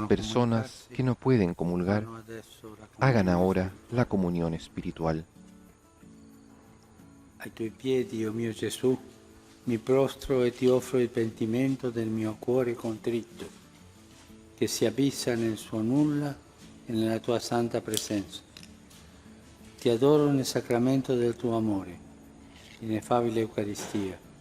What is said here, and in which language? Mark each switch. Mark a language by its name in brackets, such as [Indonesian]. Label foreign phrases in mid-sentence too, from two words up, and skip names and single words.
[Spanish] Las personas que no pueden comulgar, [Italian] fanno adesso la [Spanish] hagan [Italian] comunione. [Spanish] ahora la comunión espiritual. [Italian] Ai tuoi piedi, o mio Gesù, mi prostro e ti offro il pentimento del mio cuore contrito, che si abissa nel suo nulla e nella tua santa presenza. Ti adoro nel sacramento del tuo amore, ineffabile Eucaristia.